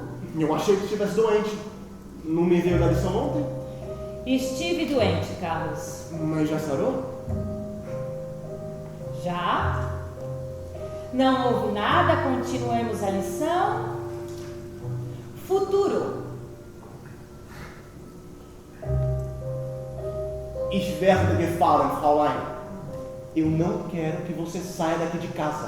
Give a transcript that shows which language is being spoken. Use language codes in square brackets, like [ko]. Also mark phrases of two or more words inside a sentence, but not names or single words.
[pt] Eu achei que estivesse doente. Não me veio da lição ontem? Estive doente, Carlos. Mas já sarou? Já? Não houve nada, continuemos a lição. Futuro. [de] Ich werde gefallen, Fraulein. [pt] Eu não quero que você saia daqui de casa.